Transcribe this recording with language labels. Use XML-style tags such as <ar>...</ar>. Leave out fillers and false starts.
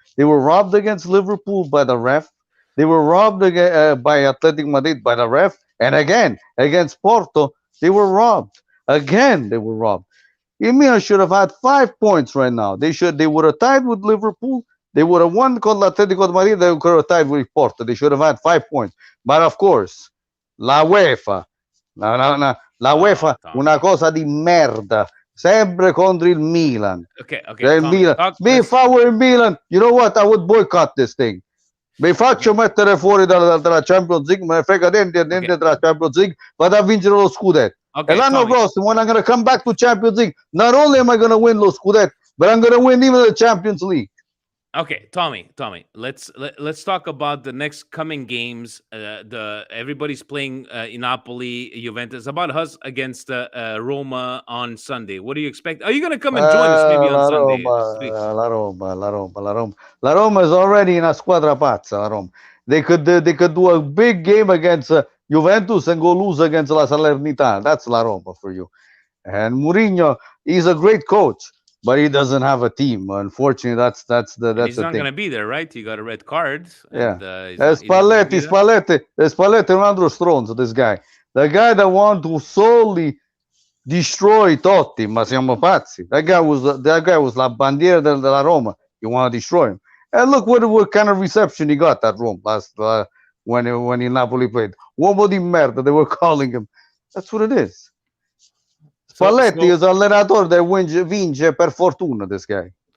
<en>They were robbed against Liverpool by the ref. They were robbed by Athletic Madrid by the ref. And again, against Porto, they were robbed. Again, they were robbed. Milan should have had 5 points right now. They would have tied with Liverpool. They would have won con Atletico Madrid. They could have tied with Porto. They should have had 5 points. But of course,</en> <it>la UEFA, la UEFA, una cosa di merda, sempre contro il Milan.</it> <en>Okay, Tommy, Milan. If I were in Milan, you know what? I would boycott this thing.</en> <it>Mi faccio mettere fuori dalla Champions League, me ne frega niente della Champions League, vado a vincere lo scudetto.</it> <en>Okay,</en> <it>e l'anno prossimo,</it> <en>when I'm going to come back to Champions League, not only am I going to win lo scudetto, but I'm going to win even the Champions League. Okay, Tommy, let's talk about the next coming games. The everybody's playing Napoli, Juventus. About us against Roma on Sunday. What do you expect? Are you going to come and join us maybe on</en> <it>La</it> <en>Sunday?</en> <it>Roma, la Roma, la Roma, la Roma.</it> <en>La Roma is already</en> <it>una squadra pazza. La Roma.</it> <en>They could do a big game against Juventus and go lose against La Salernitana. That's La Roma for you. And Mourinho, he's a great coach, but he doesn't have a team. Unfortunately, that's the And that's he's the not going thing. to be there, right? He got a red card, Yeah. and he's not going to be there.</en> <it>Spalletti, un altro stronzo,</it> <en>this guy. The guy that want to solely destroy Totti,</en> <it>ma siamo pazzi.</it> <en>That guy was</en> <it>la bandiera della Roma.</it> <en>You want to destroy him. And look what kind of reception he got at Rome last when he Napoli played.</en> <it>Uomo di merda,</it> <en>they were calling him. That's what it is. Spalletti is allenatore that</en> <it>vince per fortuna,</it> <en>this guy.</en>